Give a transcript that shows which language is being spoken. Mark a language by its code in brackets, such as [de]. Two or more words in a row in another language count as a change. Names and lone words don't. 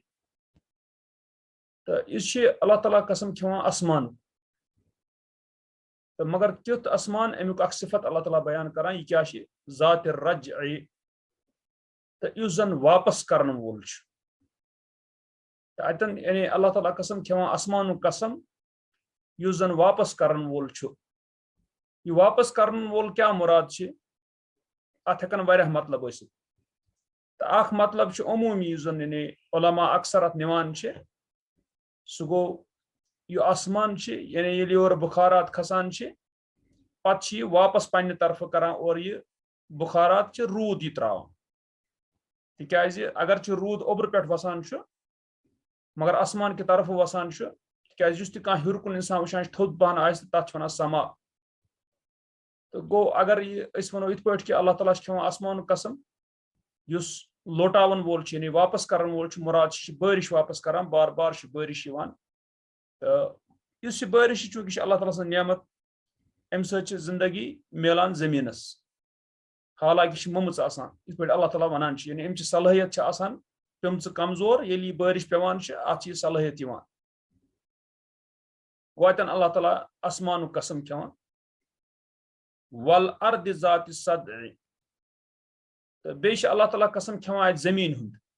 [ks] तो यह अल्लाह ताला कसम खेवान आसमान तो मगर तुथ आसमान अमुक अख सिफत अल्लाह ताला बयान करान यह क्या [ar] ذات الرجع [ks] तो युस जन वापस करन वोल तो अतन यानी अल्लाह ताला कसम खेवान आसमान कसम युस जन वापस करन वोल यह वापस करन वोल क्या मुराद अत हेकन वारियाह मतलब आसित तो अख मतलब अमूमी युस जन यानी उलमा अक्सर अत निवान सह गो यह आसमान यानी ये और बुखारात खसान पत यह वापस पन्ने तरफ करान और यह बुखारात रूद यह त्रावान तिकाज अगर रूद ओबर पे वसान मगर [ur] آسمان کی طرف [ks] वसान तिकाज युस तह हर कुन इंसान वुचान थोद पहन तथ वन समा तो गो अगर यह वनो इत पे कि अल्लाह ताला खेवान आसमान कसम युस लोटावन वोल यानी वापस करन वोल मुराद बारिश वापस करान बार बार बारिश तो इस बारिश चूंकि अल्लाह ताला सं नेमत अम जिंदगी मिलान जमीनस हालांकि ममुच आसान इत पे अल्लाह ताला वनान यानी अम सलाहियत आसान पेमच कमजोर ये बारिश पेवान अत सलाहियत गो अतन अल्लाह ताला आसमान कसम खेवान [ar] والأرض ذات الصدع [ks] तो बे अल्लाह ताला कसम खेवान अत जमीन हुंद